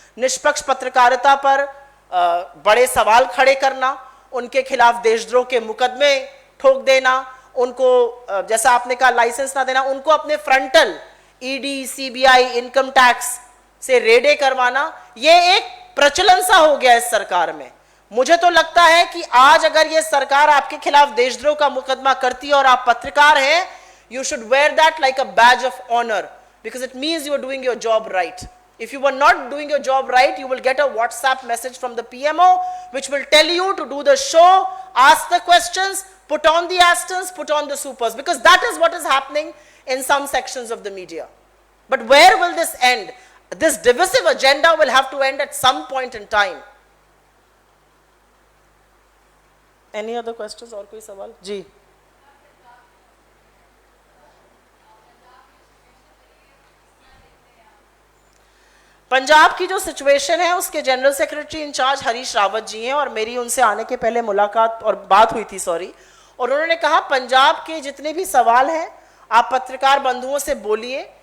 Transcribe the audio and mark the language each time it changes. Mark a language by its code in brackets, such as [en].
[hi] निष्पक्ष पत्रकारिता पर बड़े सवाल खड़े करना, उनके खिलाफ देशद्रोह के मुकदमे ठोक देना, उनको जैसा आपने कहा लाइसेंस ना देना, उनको अपने frontal ED, CBI, income tax से रेडे करवाना, ये एक प्रचलन सा हो गया इस सरकार में। मुझे तो लगता है कि आज अगर ये सरकार आपके खिलाफ देशद्रोह का मुकदमा करती है और आप पत्रकार हैं, [en] you should wear that like a badge of honor, because it means you are doing your job right. If you were not doing your job right, you will get a WhatsApp message from the PMO which will tell you to do the show, ask the questions, put on the asterisks, put on the supers, because that is what is happening in some sections of the media. But where will this end? This divisive agenda will have to end at some point in time. Any other questions [hi] और कोई सवाल? जी पंजाब की जो situation है उसके general secretary in charge Harish Rawat ji हैं, और मेरी उनसे आने के पहले मुलाकात और बात हुई थी, और उन्होंने कहा पंजाब के जितने भी सवाल हैं आप पत्रकार बंधुओं से बोलिए,